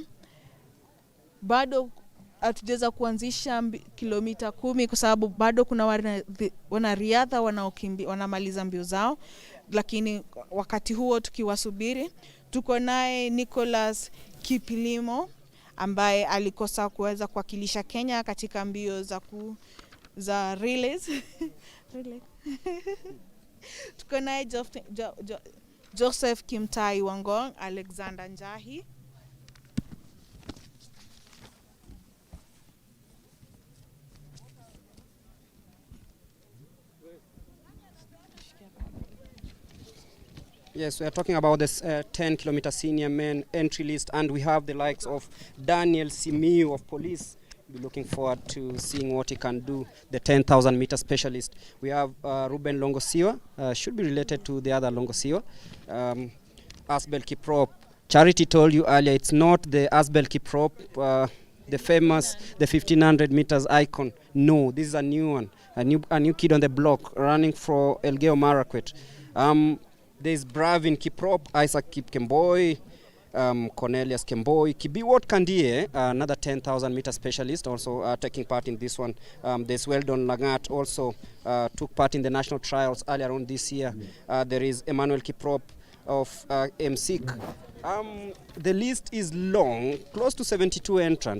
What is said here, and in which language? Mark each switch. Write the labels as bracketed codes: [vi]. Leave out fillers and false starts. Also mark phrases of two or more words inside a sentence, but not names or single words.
[sw] Bado hatujaweza kuanzisha kilomita 10 kwa sababu bado kuna wanariadha wanamaliza mbio zao, lakini wakati huo tukiwasubiri, tuko naye Nicholas Kipilimo ambaye alikosa kuweza kuwakilisha Kenya katika mbio za relays. Tuko naye Joseph Kimtai Wangong, Alexander Njahi. [en] Yes, we are talking about this 10-kilometer senior men entry list, and we have the likes of Daniel Simiu of police. We're looking forward to seeing what he can do, the 10,000-meter specialist. We have Ruben Longosiwa, should be related to the other Longosiwa. Asbel Kiprop. Charity told you earlier, it's not the Asbel Kiprop, the famous, the 1,500 meters icon. No, this is a new one, a new kid on the block, running for Elgeyo Marakwet. There's Bravin Kiprop, Isaac Kipkemboi, Cornelius Kemboi, Kibiwot Kandie, another 10,000 meter specialist, also taking part in this one. There's Weldon Lagat, also took part in the national trials earlier on this year. There is Emmanuel Kiprop of MSIC. The list is long, close to 72 entrants.